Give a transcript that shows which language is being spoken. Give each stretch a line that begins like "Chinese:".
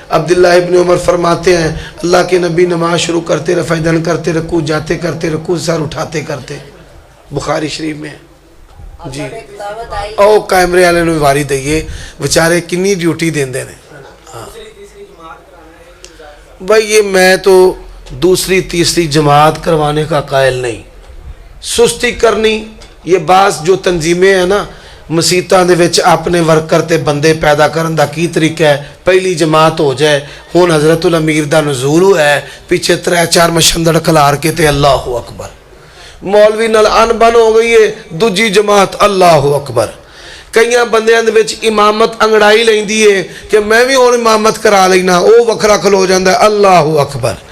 Urdu: عبداللہ ابن عمر فرماتے ہیں اللہ کے نبی نماز شروع کرتے رفع دن کرتے, رکوع جاتے کرتے, رکوع سر اٹھاتے کرتے. بخاری شریف میں ہے.
Punjabi: جی او کیمرے والے نے واری دئیے, بچارے کنی ڈیوٹی دیندے نے.
Urdu: ہاں بھائی یہ میں تو دوسری تیسری جماعت کروانے کا قائل نہیں.
Punjabi: سستی کرنی, یہ بعض جو تنظیمیں ہیں نا مسیتاں دے وچ اپنے ورکر تے بندے پیدا کرن دا کی طریقہ ہے. پہلی جماعت ہو جائے, ہون حضرت الامیر دا نزول ہوا ہے, پیچھے 3-4 مشندڑ کھلار کے تے اللہ اکبر, مولوی نال ان بن ہو گئی ہے, دوجی جماعت اللہ اکبر. کئیاں بندیاں دے وچ امامت انگڑائی لیندی ہے کہ میں بھی ہون امامت کرا لینا, او وکھرا کھلو جاندا ہے اللہ اکبر.